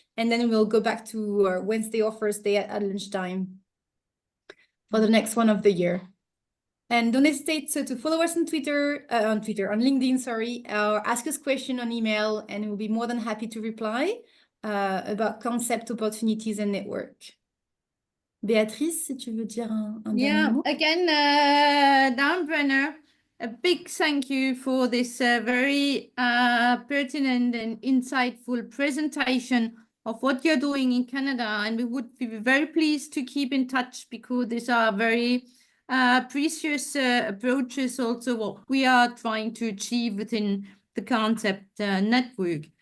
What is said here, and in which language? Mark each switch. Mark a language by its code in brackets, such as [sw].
[en] And then we'll go back to Wednesday or Thursday at lunchtime for the next one of the year. And don't hesitate to follow us on on LinkedIn, sorry, or ask us question on email, and we'll be more than happy to reply about concept, opportunities, and network. [fr] Béatrice, si tu veux dire un dernier mot. [en] Again, Darren Brenner, a big thank you for this very pertinent and insightful presentation of what you're doing in Canada. And we would be very pleased to keep in touch, because these are very precious approaches, also what we are trying to achieve within the Cancept network.